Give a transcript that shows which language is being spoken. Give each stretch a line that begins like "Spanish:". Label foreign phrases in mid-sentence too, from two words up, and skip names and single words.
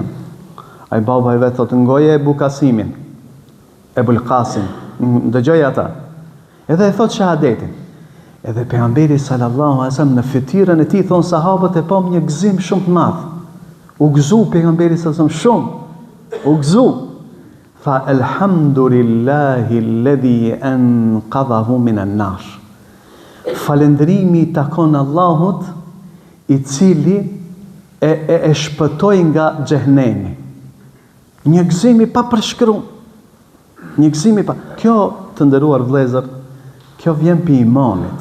Albanian: Ai baba i vet thot, ngoje Ebu Kasimin, Ebul Qasim, dëgjoj ata. Edhe e thot shahadetin. Edhe pejgamberi
Arabic: صلى الله عليه وسلم
Albanian: në fytyrën e tij thon sahabët e pam një gëzim shumë të madh. U gëzu pejgamberi
Arabic: صلى الله عليه وسلم
Albanian: shumë. U gëzu.
Arabic: فالحمد لله الذي أنقذه من النار.
Albanian: Falëndrimi i takon Allahut i cili e shpëtoi nga xhehenemi. Një gëzim i papërshkruar. Një gëzim i pa. Kjo, të nderuar vëllezër, kjo vjen pi imanit.